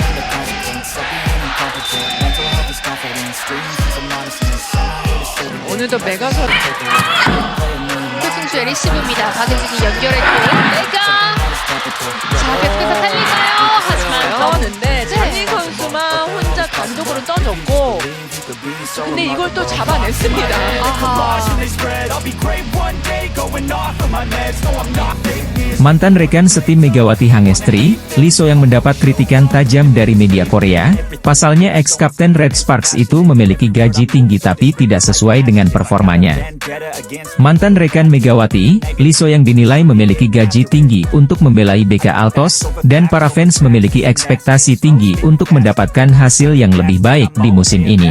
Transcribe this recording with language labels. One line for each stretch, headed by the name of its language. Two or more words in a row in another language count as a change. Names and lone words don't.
Korean: 오늘도 메가 선수 표승주의 리시브입니다. 박은진이 연결했고 메가 자 계속해서 살리나요? 하지만 넣었는데 장희 선수만 혼자 단독으로 떠줬고 근데 이걸 또 잡아냈습니다. 아하.
Indonesian: Mantan rekan setim Megawati Hangestri, Lee So-young mendapat kritikan tajam dari media Korea. Pasalnya ex-kapten Red Sparks itu memiliki gaji tinggi tapi tidak sesuai dengan performanya. Mantan rekan Megawati, Lee So-young dinilai memiliki gaji tinggi untuk membelai BK Altos, dan para fans memiliki ekspektasi tinggi untuk mendapatkan hasil yang lebih baik di musim ini.